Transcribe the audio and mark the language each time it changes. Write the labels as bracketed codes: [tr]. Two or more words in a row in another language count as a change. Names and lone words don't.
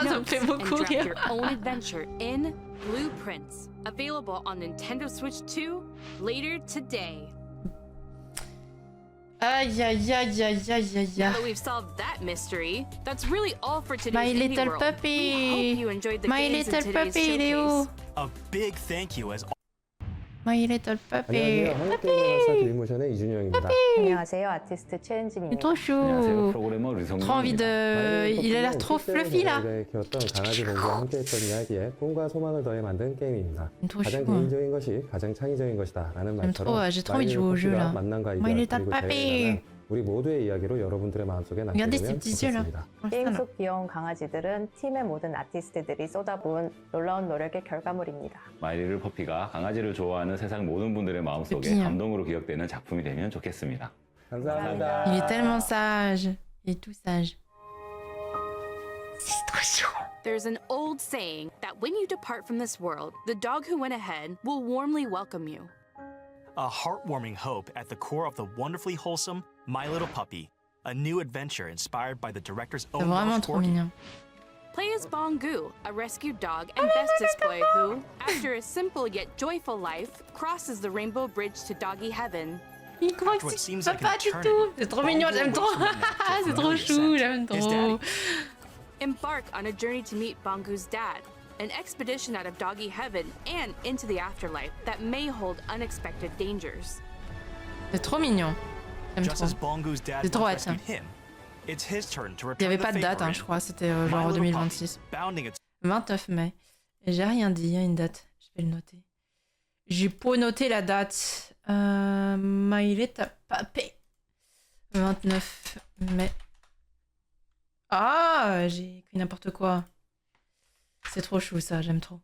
[en] Take notes and draft your own adventure in Blueprints, available on Nintendo Switch 2 later today. [fr] Aïe aïe aïe aïe aïe aïe. [en] Now that we've solved that mystery, that's really all for today's My Indie little World. puppy. We hope you enjoyed the My games in little today's puppy, [fr] il est où? [en] showcase. A big thank you as My little puppy. [ko] 안녕하세요. 한국게임마스터 드림모션의 이준영입니다. 안녕하세요. 아티스트 최은진입니다. [fr] Trop chou. [ko] 안녕하세요. 프로그래머 류성민입니다. [fr] Trop envie de... Il a l'air trop fluffy là. [ko] 키웠던 강아지 봉과 함께했던 이야기에 꿈과 소망을 더해 만든 게임입니다. 가장 개인적인 것이 가장 창의적인 것이다 라는 말처럼 [fr] j'ai trop envie de jouer au jeu là. [ko] 만남과 [en] My [ko] 이별 [en] little [ko] 그리고 [en] puppy. [ko] 재회라는 우리 모두의 이야기로 여러분들의 마음속에 남게 되면 좋겠습니다. 게임 속 귀여운 강아지들은 팀의 모든 아티스트들이 쏟아부은 놀라운 노력의 결과물입니다. 마이리를 퍼피가 강아지를 좋아하는 세상 모든 분들의 마음속에 감동으로 기억되는 작품이 되면 좋겠습니다. 감사합니다. [fr] Il est tellement sage. Il est tout sage. C'est trop chou. [en] There's an old saying that when you depart from this world, the dog who went ahead will warmly welcome you. a heartwarming hope at the core of the wonderfully wholesome My Little Puppy, a new adventure inspired by the director's own Welsh corgi. Play as Bongu, a rescued dog and bestest boy who, after a simple yet joyful life, crosses the rainbow bridge to doggy heaven. [fr] Il croit que c'est pas du tout. C'est trop mignon, j'aime trop. C'est trop chou, j'aime trop. [en] Embark on a journey to meet Bongu's dad, an expedition out of doggy heaven and into the afterlife that may hold unexpected dangers. [fr] C'est trop mignon. [en] Just as Bongu's dad [fr] C'est trop hâte. [en] rescued him, it's his turn to [fr] Il [en] return [fr] n'y avait [en] the [fr] pas de date, [en] favor [fr] je crois, c'était genre [en] My Little 2026. Puppy, bounding its [fr] 29 mai. Et j'ai rien dit, il y a une date. Je vais le noter. J'ai pas noté la date. My Little Puppy. 29 mai. Ah, j'ai écrit n'importe quoi. C'est trop chou ça, j'aime trop.